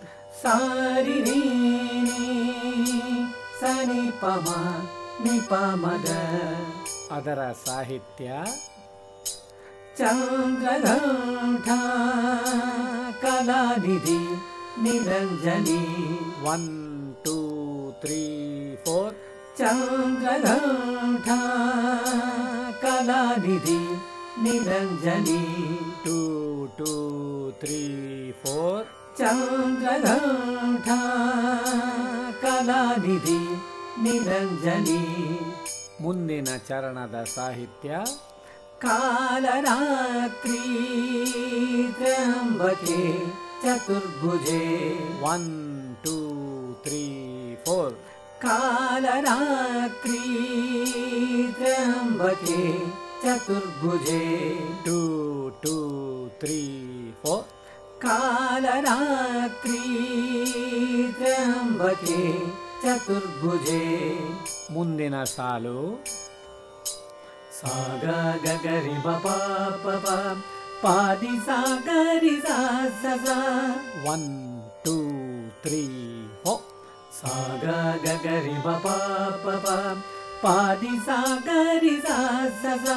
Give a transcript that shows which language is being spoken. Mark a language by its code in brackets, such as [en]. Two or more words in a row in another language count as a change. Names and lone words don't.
[kn] ಸಾರಿಣಿ ಸನಿ ಪಮ ನಿಪ ಮಗ ಅದರ ಸಾಹಿತ್ಯ [sa] ಚಂದ್ರಘಂಟ ಕಲಾನಿಧಿ ನಿರಂಜನಿ [kn] 1 3 4 [sa] चन्द्रघण्टा कलानिधि निरञ्जनी [kn] 2 2 3 4 [sa] चन्द्रघण्टा कलानिधि निरञ्जनी [kn] ಮುಂದಿನ ಚರಣದ ಸಾಹಿತ್ಯ [sa] कालरात्रि त्र्यम्बके चतुर्भुजे [kn] 1 2 3 4 [sa] कालरात्रि त्र्यम्बके चतुर्भुजे [kn] 2 2 3 4 [sa] कालरात्रि त्र्यम्बके चतुर्भुजे [kn] ಮುಂದಿನ ಸಾಲು साग गगरि बपा पपा पादि सागरि सा सा सा 1 2 3 4 साग गगरि बपा पपा पादि सागरि सा सा सा